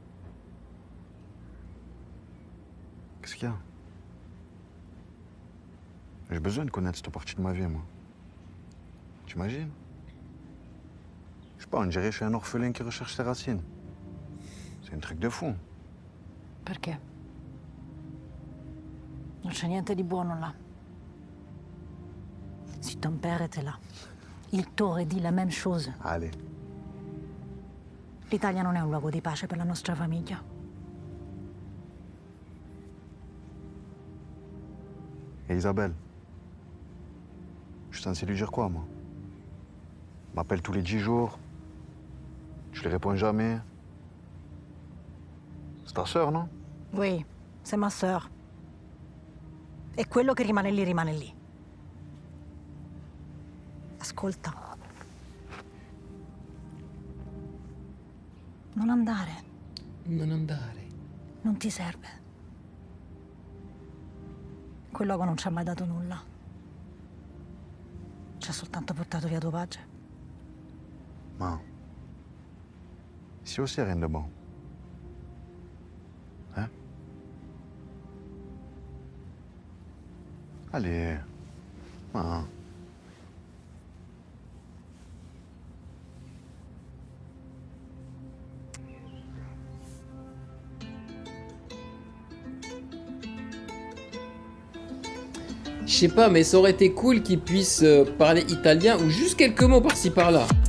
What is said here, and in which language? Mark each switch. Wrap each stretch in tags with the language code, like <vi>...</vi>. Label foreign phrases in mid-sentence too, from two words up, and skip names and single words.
<fr>Qu'est-ce qu'il y a? J'ai besoin de connaître cette partie de ma vie, moi. T'imagines? Je sais pas, on dirait que je suis un orphelin qui recherche ses racines. C'est un truc de fou.</fr> <it>Perché? Non c'è niente di buono là.</it> <fr>Si ton père était là, il t'aurait dit la même chose. Allez.</fr> <it>L'Italia non è un luogo di pace per la nostra famiglia.</it> <fr>Et Isabelle? Je suis censé lui dire quoi, moi? M'appelle tous les 10 jours. Je lui réponds jamais. C'est ta sœur, non? Oui, c'est ma sœur.</fr> <it>E quello che rimane lì, rimane lì. Ascolta. Non andare. Non andare. Non ti serve. Quel luogo non ci ha mai dato nulla. Ci ha soltanto portato via tua pace. Ma...</it> <fr>Ici aussi, rien de bon. Hein? Allez. Ma... Je sais pas, mais ça aurait été cool qu'il puisse parler italien ou juste quelques mots par-ci par-là.</fr>